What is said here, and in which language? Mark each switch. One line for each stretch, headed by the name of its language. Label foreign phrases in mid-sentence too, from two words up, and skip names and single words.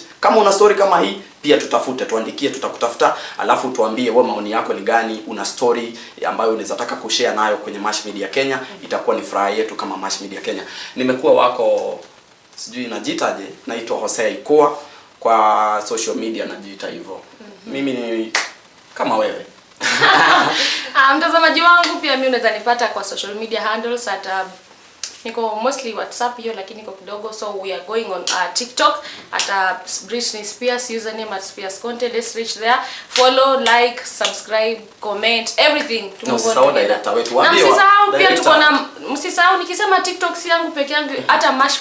Swahili: Kama una story kama hii, pia tutafute, tuandikie, tutakutafuta, alafu tuambie wewe maoni yako ni gani, una story ambayo unaweza taka kushare nayo kwenye Mash Media Kenya. Itakuwa ni furaha yetu kama Mash Media Kenya. Nimekuwa wako, sijui najiitaje, naitwa Hosea Ikua kwa
English: social media,
Swahili: najiita hivyo. Mimi ni kama wewe. Mtazamaji wangu, pia mimi unaweza nipata kwa
English: social media handles
Swahili: at niko mostly WhatsApp hiyo, lakini niko kidogo,
English: so we are going on TikTok at Britney Spears, username at Spears Content. Let's reach there. Follow, like, subscribe, comment, everything.
Swahili: Msisahau director wetu. Msisahau pia tuko na, msisahau nikisema TikTok si yangu peke yangu, hata Mash